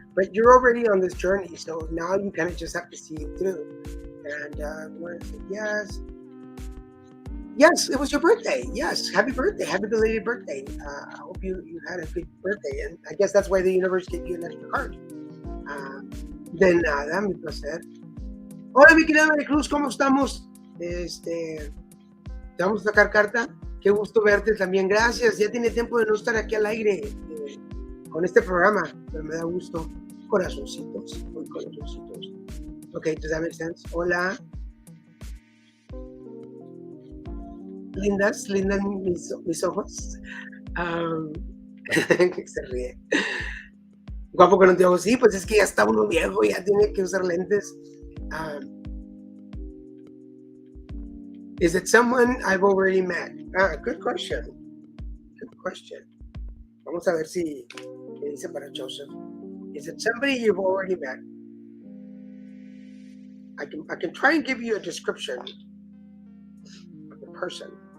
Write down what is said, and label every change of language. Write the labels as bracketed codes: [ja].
[en] But you're already on this journey, so now you kind of just have to see it through. And when I said yes. Yes, it was your birthday. Yes, happy birthday. Happy belated birthday. I hope you had a good birthday. And I guess that's why the universe gave you an extra card. [es] Then déjame placer. Hola, mi querida María Cruz, ¿cómo estamos? ¿Te vamos a sacar carta? Qué gusto verte también. Gracias. Ya tiene tiempo de no estar aquí al aire con este programa, pero me da gusto. Corazoncitos. Muy corazoncitos. [en] Okay, does that make sense? [es] Hola. Lindas mis ojos. Se ríe. Guapo con anteojos. Sí, pues es que ya está uno viejo, ya tiene que usar lentes. [en] Is it someone I've already met? Good question. Good question. [es] Vamos a ver si me dice para Joseph. [en] Is it somebody you've already met? I can try and give you a description of the person.